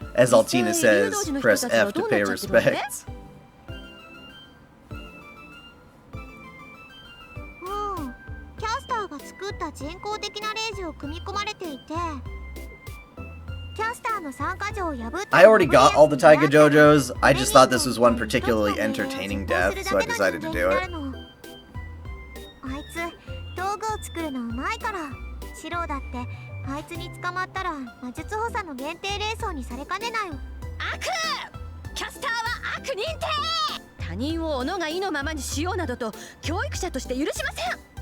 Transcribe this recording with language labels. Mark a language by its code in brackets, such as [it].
[en] As Altina says, press F to pay respects. [ja] キャスターが作った人工的なレジを組み込まれていて、キャスターの参加条を破って [en] I already got all the Taiga JoJos. I just thought this was one particularly entertaining death, so I decided to do it. [ja] あいつ道具を作るのうまいから、シローだってあいつに捕まったら魔術補佐の限定霊装にされかねないよ。悪！キャスターは悪認定！他人を己が意のままにしようなどと教育者として許しません。